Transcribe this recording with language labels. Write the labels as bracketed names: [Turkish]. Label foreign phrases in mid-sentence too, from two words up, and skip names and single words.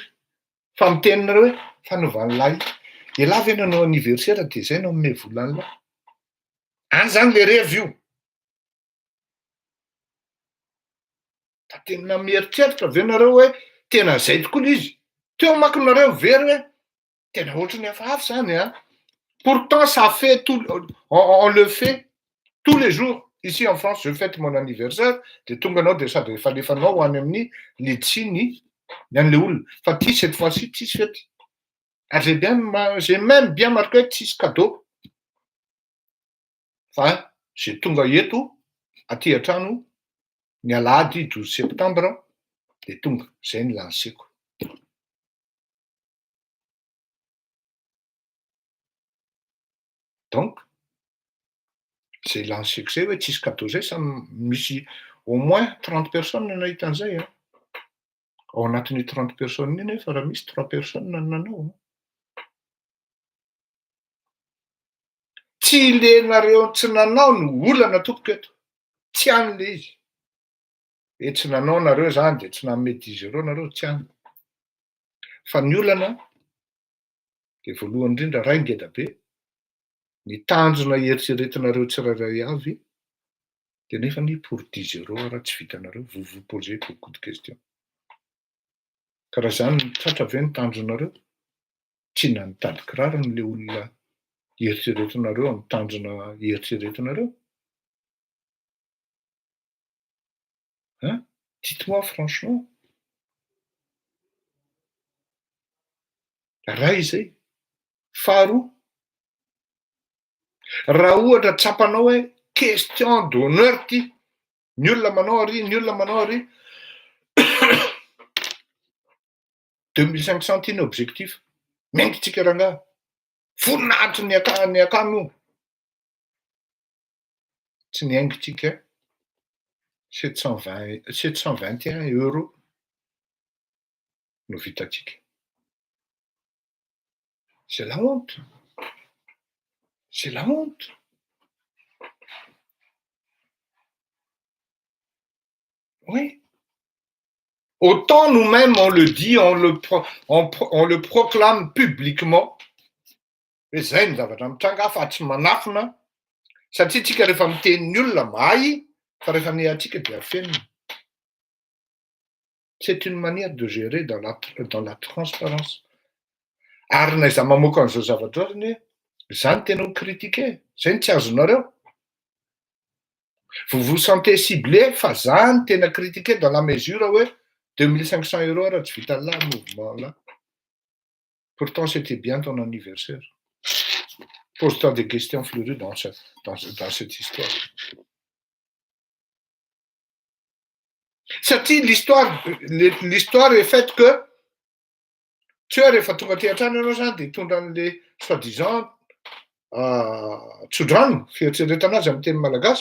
[Malagasy] Fa miteninareo hoe fanaovany lahy. Ela ve nanao anniversaire de zay no ame volany lahy. Any zany le revy io. Da tena mieritreritra ve nareo hoe tena zay tokoa izy. Teo makinareo very hoe tena ohatrany hafahafa zany. [French] Pourtant ça fait on le fait tous les jours. Ici en France, je fête mon anniversaire. [Malagasy] De tonga anao de sady efa lefanao any amin'ny letsiny an'le olona. Fa ty [French] cette fois-ci [Malagasy] tsisy fety. [French] J'ai même bien marqué tsisy cadeau. [Malagasy] Fa j'ai tonga eto aty antrano ny alahady 12 septembre de tonga zay ny lanseko. Donc zay lanseko zay hoe tsisy cadeau zay sa misy [French] au moins 30 personnes [Malagasy] nahita an'izay. Ao anatin'ny 30 personnes iny fa raha misy 3 personnes nanao. Tsy ilenareo tsy nanao no olana tompoko eto. Tsy an'le izy. E tsy nanao nareo zany de tsy nanome 10 € nareo tsy any. Fa ny olana de voalohany indrindra ray ngeda be. Ny tanjona eritreretinareo tsirairay avy de nefa ny pour 10 € raha tsy vitanareo. [French] Vous posez beaucoup de questions. [Malagasy] Karaha zany tratra ve ny tanjonareo? Tsy nanitady kiraro n'le olona eritreretinareo amin'ny tanjona eritreretinareo. [French] Dites-moi franchement. [Malagasy] Raha izay. Faharoa. Raha ohatra tsapanao hoe [French] question d'honneur [Malagasy] ty, ny olona manao ary, ny olona manao ary. 2500 ty ny objectif. Mengitsika rangaha. Voninahitry ny akamo io. Tsy niaingitsika 721 € no vitatsika. [French] C'est la honte. C'est la honte. Oui. Autant nous-mêmes on le dit, on le proclame publiquement. [Malagasy] Hoe zay ny zavatra mitranga fa tsy manafina. Satria tsika rehefa miteny ny olona mahay, fa rehefa ny atsika dia fenina. [French] C'est une manière de gérer dans la transparence. [Malagasy] Ary na iza mamoaka an'izao zavatra ohatrany hoe zany tena ho critiqué, zay ny tsy azonareo. [French] Vous vous sentez ciblé [Malagasy] fa zany tena [French] critiqué dans la mesure hoe 2500 € [Malagasy] raha tsy vita [French] là mouvement là. Pourtant c'était bien ton anniversaire. Pose-toi des questions fleuries dans cette histoire. [Malagasy] Satria [French] l'histoire est faite que [Malagasy] tsy hoe rehefa tonga ty an-trano ianao zany dia tondra an'le soi-disant tsodrano fieritreretanazy amin'ny teny malagasy.